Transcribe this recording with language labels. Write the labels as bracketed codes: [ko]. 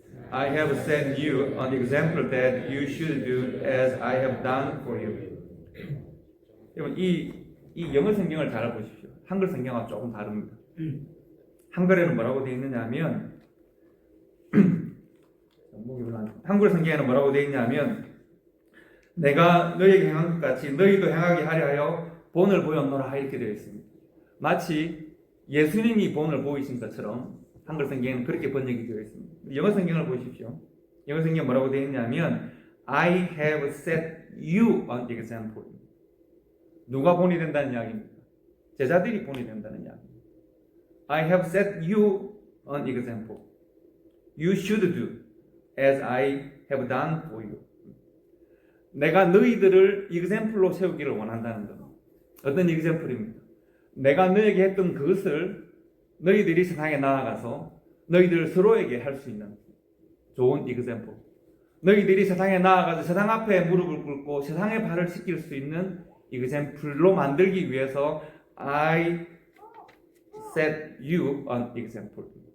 [en] I have set you an example that you should do as I have done for you. [ko] 여러분 이 영어 성경을 잘 보십시오. 한글 성경과 조금 다릅니다. 한글에는 뭐라고 되어 있느냐면 한글 성경에는 뭐라고 되어 있냐면 내가 너에게 행한 것 같이 너희도 행하게 하려 하여 본을 보였노라 이렇게 되어 있습니다. 마치 예수님이 본을 보이신 것처럼 한글 성경에는 그렇게 번역이 되어 있습니다. 영어 성경을 보십시오. 영어 성경 뭐라고 되어 있냐면 [en] I have set you an example. [ko] 누가 본이 된다는 이야기입니다. 제자들이 본이 된다는 이야기입니다. [en] I have set you an example. You should do as I have done for you. [ko] 내가 너희들을 example로 세우기를 원한다는 겁니다. 어떤 example입니까? 내가 너에게 했던 그것을 너희들이 세상에 나아가서 너희들 서로에게 할 수 있는 좋은 example. 너희들이 세상에 나아가서 세상 앞에 무릎을 꿇고 세상에 발을 씻길 수 있는 example로 만들기 위해서 [en] I set you an example.